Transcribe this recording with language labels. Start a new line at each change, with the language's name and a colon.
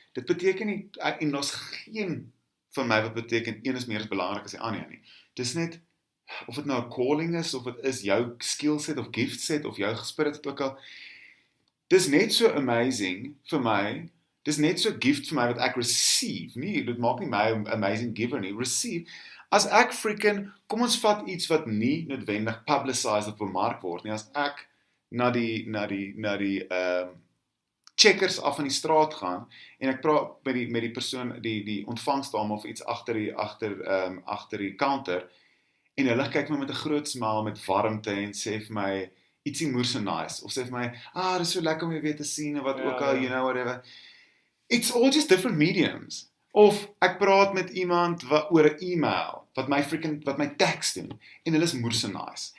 Afrikaans: Dit beteken nie, en daar's geen van my wat beteken een is meer as belangrik as die ander nie. Dis net, of dit nou 'n calling is, of dit is jou skill set of gift set, of jou spirit het ook al, dis net so amazing vir my, dis net so gift vir my wat ek receive, nie, dit maak nie my 'n amazing giver nie, receive, as ek kom ons vat iets wat nie noodwendig publicized of bemark word nie, as ek na die checkers af in die straat gaan, en ek praat met die persoon, die ontvangsdame of iets agter die counter, en hulle kyk my met 'n groot smile, met warmte, en sê vir my, ietsie moer so nice, of sê vir my, dit is so lekker om jy weer te sien, en wat ook al,
English: you know, whatever. It's all just different mediums.
Afrikaans: Of ek praat met iemand oor 'n e-mail, wat my text doen, en hulle is moer so nice.